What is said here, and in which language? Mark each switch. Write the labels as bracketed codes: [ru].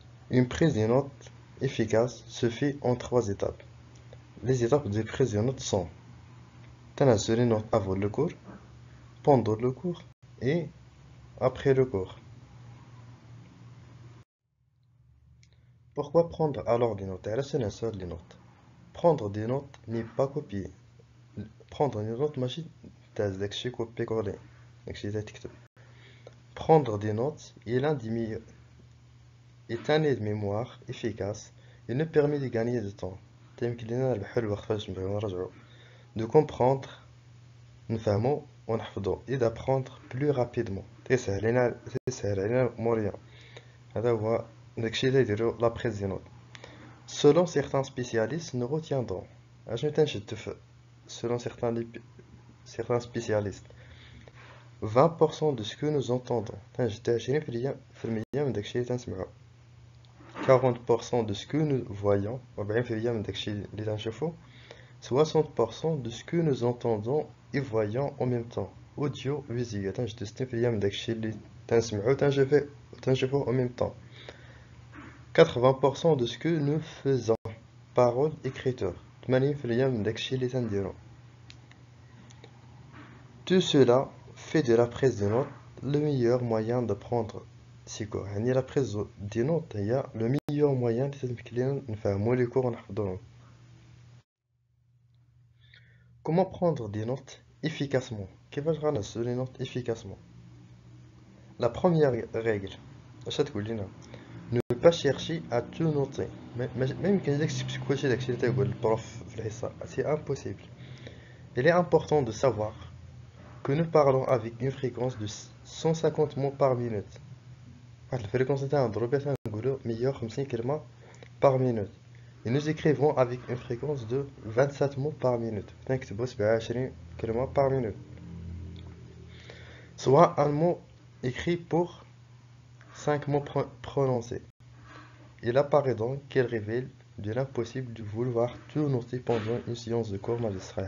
[fr] une prise de notes efficace se fait en 3 étapes les étapes de prise de notes sont [ar] تنهزو [fr] les notes avant le cours pendant le cours et après le cours. Pourquoi prendre alors des notes? Les notes. Prendre des notes n'est pas copier. Prendre des notes, [ar] ماشي تهز داكشي كوبي كولي داكشي تكتب. [fr] Prendre des notes est un aide mémoire efficace et nous permet de gagner du temps. [ar] تيمكن لينا نربحو الوقت فاش نبغيو نرجعو. [fr] De comprendre [ar] نفهمو ونحفظو [fr] et d'apprendre plus rapidement [ar] تيسهل علينا الأمور هذا هو داكشي اللي يديرو لا بريز دي نوت [fr] selon certains spécialistes nous retiendrons [ar] اشنو تنشد [fr] selon certains spécialistes 20% de ce que nous entendons [ar] تنشد 20% من داكشي اللي تنسمعو [fr] 40% de ce que nous voyons [ar] 40% من داكشي اللي تنشوفو [fr] 60% de ce que nous entendons et voyons en même temps audio visuel [ar] تنجد 60% من داكشي اللي تنسمعو تنشوفو [fr] en même temps 80% de ce que nous faisons parole écriture [ar] 80% من داكشي اللي تنديرو. [fr] Tout cela fait de la prise de notes le meilleur moyen de prendre سيكو. [ar] يعني la prise des notes هي [fr] le meilleur moyen [ar] اللي تمكن لينا نفهمو لي كور ونحفظوهم. [fr] Comment prendre des notes efficacement? [ar] كيفاش غنهزو [fr] les notes efficacement? La première règle [ar] اش تقول لنا؟ [fr] Ne pas chercher à tout noter. [ar] ما يمكنلكش تكتب كلشي داكشي اللي تيقول البروف في الحصة. [fr] C'est impossible. Il est important de savoir que nous parlons avec une fréquence de 150 mots par minute. [ar] واحد الفريكونس اللي تنهضرو بها تنقولو 150 كلمة [fr] par minute. Et nous écrivons avec une fréquence de 27 mots par minute. [ar] تنكتبو 27 كلمة [fr] par minute. Soit un mot écrit pour 5 mots prononcés. Il apparaît donc qu'elle révèle de l'impossible de vouloir tout noter pendant une séance de cours magistral.